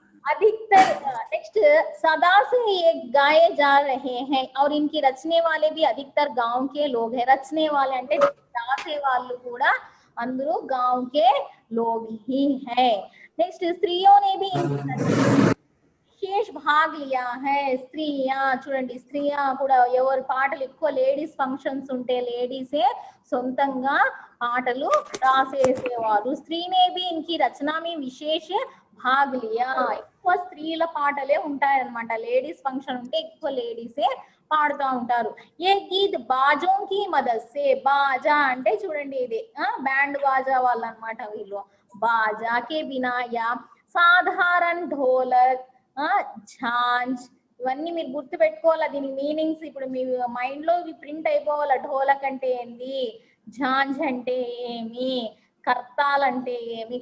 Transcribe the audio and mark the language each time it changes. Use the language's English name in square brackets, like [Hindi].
[Hindi] अधिकतर नेक्स्ट सदा से ये गाए जा रहे हैं और इनकी रचने वाले भी अधिकतर गांव के लोग हैं. रचने वाले [Telugu] అంటే రాసే వాళ్ళు కూడా అందరూ [Hindi] गांव के लोग ही हैं. नेक्स्ट स्त्रियों ने भी విశేష భాగ్ లియా హై. [Telugu] స్త్రీయా చూడండి, స్త్రీయా కూడా ఎవరు పాటలు ఎక్కువ లేడీస్ ఫంక్షన్స్ ఉంటే లేడీసే సొంతంగా పాటలు రాసేసేవారు. [Hindi] స్త్రీనే भी इनकी रचना में विशेष भाग लिया. [Telugu] ఎక్కువ స్త్రీల పాటలే ఉంటాయన్నమాట. లేడీస్ ఫంక్షన్ ఉంటే ఎక్కువ లేడీసే పాడుతూ ఉంటారు. [Hindi] ఏ గీత్ బాజోं की मदद से. [Telugu] బాజా అంటే చూడండి ఇది బ్యాండ్ బాజా వాళ్ళు అనమాట వీళ్ళు. [Hindi] బాజా కే బినా యా సాధారణ ఢోలక్ ఝాంజ్ [Telugu] ఇవన్నీ మీరు గుర్తు పెట్టుకోవాలా. దీని మీనింగ్స్ ఇప్పుడు మీ మైండ్ లో ప్రింట్ అయిపోవాలా. ఢోలక్ అంటే ఏంది, ఝాంజ్ అంటే ఏమి, కర్తాల్ అంటే ఏమి.